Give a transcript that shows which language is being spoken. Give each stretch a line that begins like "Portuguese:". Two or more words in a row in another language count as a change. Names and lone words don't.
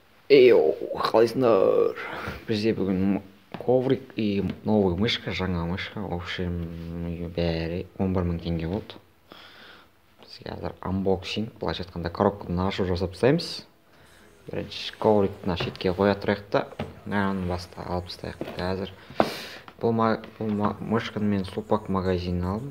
Kazakh: Эйоу, қалайсыңдар? Бізде бүгін
Russian: коврик и новый мышка,
Kazakh: жаңа мышка.
Russian: В общем,
Kazakh: бәрі 11 мың теңге болды. Біз қазір анбоксинг, былайша айтқанда коробканы ашу жасап тастаймыз. Бірінші коврикті мына шетке қоя тұрайық та, мынаны баста алып тастайық. Қазір бұл мышканы мен Супак магазинінен алдым.